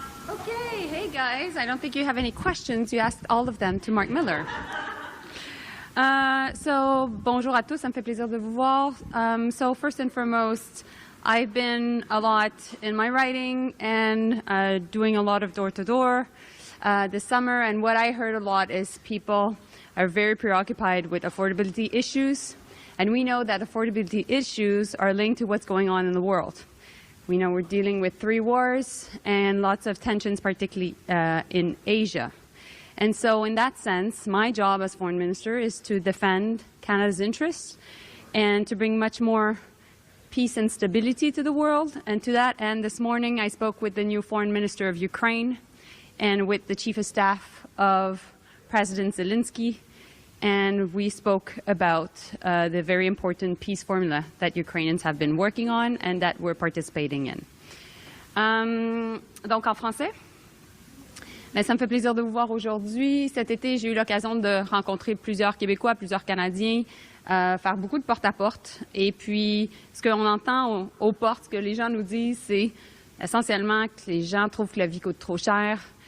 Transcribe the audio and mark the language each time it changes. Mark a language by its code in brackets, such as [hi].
[en] Okay, hey guys, I don't think you have any questions. You asked all of them to Marc Miller. [fr] So, bonjour à tous, ça me fait plaisir de vous voir. [en] So first and foremost, I've been a lot in my writing and doing a lot of door-to-door this summer, and what I heard a lot is people are very preoccupied with affordability issues, and we know that affordability issues are linked to what's going on in the world. We know we're dealing with 3 wars and lots of tensions, particularly in Asia. And so in that sense, my job as foreign minister is to defend Canada's interests and to bring much more peace and stability to the world. And to that end, this morning I spoke with the new foreign minister of Ukraine and with the chief of staff of President Zelensky, and we spoke about the very important peace formula that Ukrainians have been working on and that we're participating in. [fr] Donc en français, Bien, ça me fait plaisir de vous voir aujourd'hui. Cet été, j'ai eu l'occasion de rencontrer plusieurs Québécois, plusieurs Canadiens, faire beaucoup de porte-à-porte. Et puis, ce qu'on entend aux portes, ce que les gens nous disent, c'est essentiellement que les gens trouvent que la vie coûte trop cher.